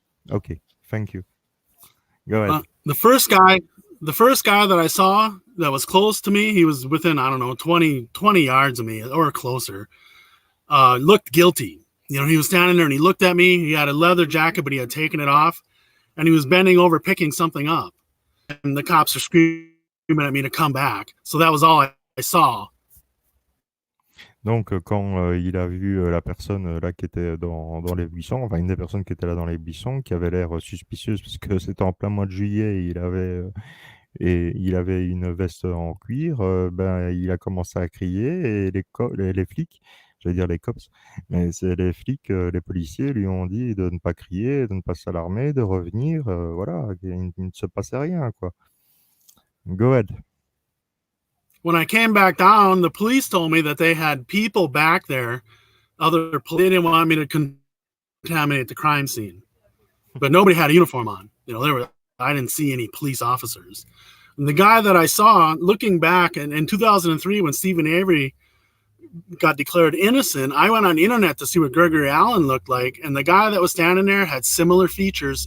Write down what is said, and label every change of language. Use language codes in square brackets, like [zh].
[en] Okay, thank you. Go ahead. The first guy that I saw that was close to me, he was within, I don't know, 20 yards of me or closer, looked guilty. He was standing there and he looked at me. He had a leather jacket, but he had taken it off, and he was bending over picking something up. And the cops are screaming at me to come back. So that was all I saw. [fr] Donc, quand il a vu la personne là qui était dans les buissons, enfin une des personnes qui était là dans les buissons, qui avait l'air suspicieuse, parce que c'était en plein mois de juillet, et il avait une veste en cuir, ben, il a commencé à crier, et les flics, j'allais dire les cops, mais c'est les flics, les policiers lui ont dit de ne pas crier, de ne pas s'alarmer, de revenir, voilà, il ne se passait rien, quoi. [en] Go ahead. When I came back down, the police told me that they had people back there. They didn't want me to contaminate the crime scene, but nobody had a uniform on. I didn't see any police officers. And the guy that I saw, looking back in 2003, when Stephen Avery got declared innocent, I went on the internet to see what Gregory Allen looked like, and the guy that was standing there had similar features.